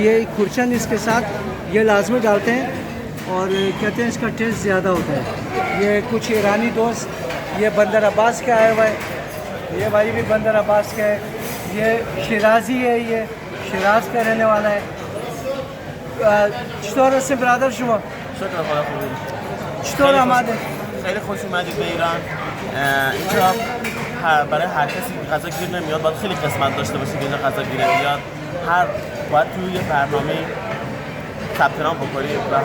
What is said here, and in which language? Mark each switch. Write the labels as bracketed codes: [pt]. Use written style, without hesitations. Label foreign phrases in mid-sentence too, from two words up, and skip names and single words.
[hi] तो ये खुरचन इसके साथ ये लाजमी डालते हैं और कहते हैं इसका टेस्ट ज़्यादा होता है। ये कुछ ईरानी दोस्त, ये बंदर अब्बास का आया हुआ है, ये भाई भी बंदर अब्बास का है, ये शिराजी है, ये शिराज का रहने वाला है। [fa] چطور هستین برادر شما؟ شکر خدا خوبی. چطور آمده؟ خیلی خوش اومدید به ایران. اینجا برای هر کسی غذا گیر نمیاد، باید خیلی قسمت داشته باشه که اینجا غذا گیر بیاد. باید توی یه برنامه ثبت نام بکنید و